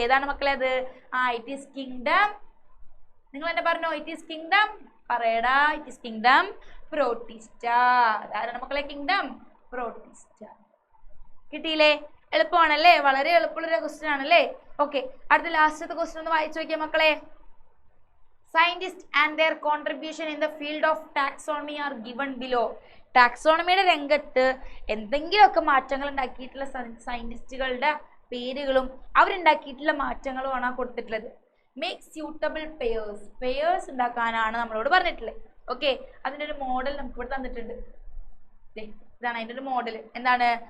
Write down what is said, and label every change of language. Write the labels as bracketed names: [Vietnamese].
[Malayalam] ഏതാണ് മക്കളെ അത്? [English] It is kingdom. [Malayalam] നിങ്ങൾ എന്നെ പറഞ്ഞോ? [English] it is kingdom [Malayalam] പറയടാ. [English] It is kingdom protista. [Malayalam] അതാണ് മക്കളെ കിങ്ഡം പ്രോട്ടിസ്റ്റ. കിട്ടിയില്ലേ? എളുപ്പമാണല്ലേ? വളരെ എളുപ്പമുള്ളൊരു ക്വസ്റ്റ്യൻ ആണല്ലേ? ഓക്കെ, അടുത്ത ലാസ്റ്റത്തെ ക്വസ്റ്റ്യൻ ഒന്ന് വായിച്ചു നോക്കിയാൽ മക്കളെ. [English] Scientists and their contribution in the field of taxonomy are given below. [Malayalam] ടാക്സോണമിയുടെ രംഗത്ത് എന്തെങ്കിലുമൊക്കെ മാറ്റങ്ങൾ ഉണ്ടാക്കിയിട്ടുള്ള സയന്റിസ്റ്റുകളുടെ പേരുകളും അവരുണ്ടാക്കിയിട്ടുള്ള മാറ്റങ്ങളുമാണ് കൊടുത്തിട്ടുള്ളത്. [English] make suitable pairs [Malayalam] ഉണ്ടാക്കാനാണ് നമ്മളോട് പറഞ്ഞിട്ടുള്ളത്. ഓക്കെ, അതിൻ്റെ ഒരു മോഡൽ നമുക്ക് ഇവിടെ തന്നിട്ടുണ്ട്. ഇതാണ് അതിൻ്റെ ഒരു മോഡൽ. എന്താണ്?